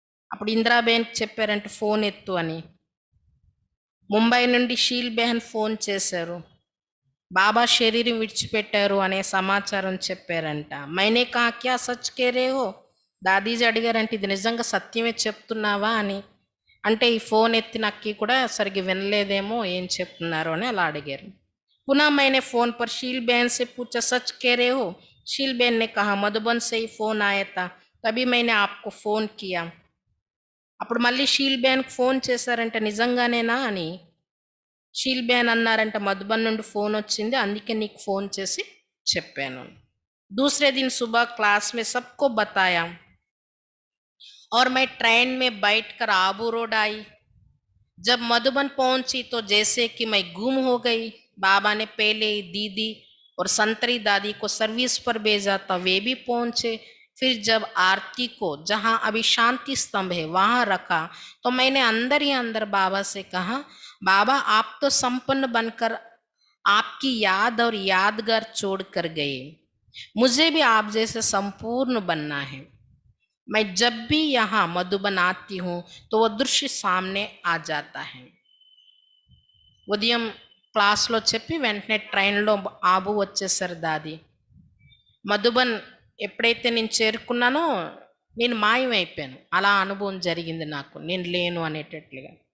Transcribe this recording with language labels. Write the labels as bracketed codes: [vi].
[te] అప్పుడు ఇందిరాబేన్కి చెప్పారంట ఫోన్ ఎత్తు అని. ముంబై నుండి షీల్ బెహన్ ఫోన్ చేశారు. బాబా శరీరం విడిచిపెట్టారు అనే సమాచారం చెప్పారంట. [hi] మైనే కహా క్యా సచ్ కే రే హో, [te] దాదీజీ అడిగారంటే ఇది నిజంగా సత్యమే చెప్తున్నావా అని. అంటే ఈ ఫోన్ ఎత్తిన అక్కి కూడా సరిగ్గా వినలేదేమో ఏం చెప్తున్నారు అని అలా అడిగారు. [hi] पुनः मैंने फोन पर शील बहन से पूछा सच कह रहे हो? शील बहन ने कहा मधुबन से ही फोन आया था, तभी मैंने आपको फोन किया. [te] అప్పుడు మళ్ళీ షీల్ బెహన్కి ఫోన్ చేశారంట, నిజంగానేనా అని. షీల్ బెహన్ అన్నారంట, మధుబన్ నుండి ఫోన్ వచ్చింది, అందుకే నీకు ఫోన్ చేసి చెప్పాను. [hi] दूसरे दिन सुबह क्लास में सबको बताया और मैं ट्रेन में बैठकर आबू रोड आई. जब मधुबन पहुंची तो जैसे कि मैं गुम हो गई. बाबा ने पहले ही दीदी और संतरी दादी को सर्विस पर भेजा था, वे भी पहुंचे. फिर जब आरती को जहां अभी शांति स्तंभ है वहां रखा, तो मैंने अंदर ही अंदर बाबा से कहा, बाबा आप तो संपन्न बनकर आपकी याद और यादगार छोड़ कर गए, मुझे भी आप जैसे संपूर्ण बनना है. मैं जब भी यहाँ मधुबन आती हूँ तो वो दृश्य सामने आ जाता है. [te] ఉదయం క్లాస్లో చెప్పి వెంటనే ట్రైన్లో ఆబు వచ్చేసారు దాది. మధుబన్ ఎప్పుడైతే నేను చేరుకున్నానో నేను మాయమైపోయాను. అలా అనుభవం జరిగింది నాకు, నేను లేను అనేటట్లుగా.